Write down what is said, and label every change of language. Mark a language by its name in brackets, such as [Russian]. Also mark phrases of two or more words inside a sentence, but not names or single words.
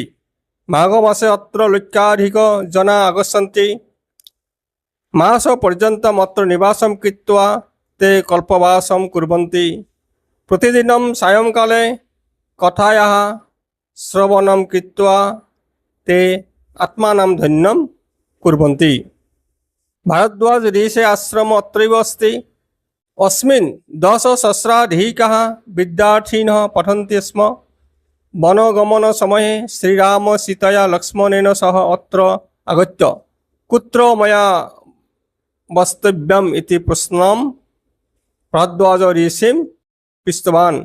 [Sanskrit] মাঘ মাসে অত্ৰ লক্ষাধিক জনা আগচ্ছন্তি। মাস পর্যন্তম অত্ৰ নিবাসম কৃত্বা তে কল্পবাসম কুর্বন্তি। প্রতিদিনম সায়ংকালে কথায়াঃ শ্রবণম কৃত্বা তে আত্মানাম ধন্যম কুর্বন্তি। भारद्वाज ऋषे आश्रम अत्रैव अस्ति। अस्मिन् 10 सहस्राधिकाः विद्यार्थिनः पठन्ति स्म। वनगमन समये श्रीराम सीतया लक्ष्मणेन सह अत्र आगत्य कुत्र मया वस्तव्यम् इति प्रश्नं भारद्वाज ऋषिं पृष्टवान्।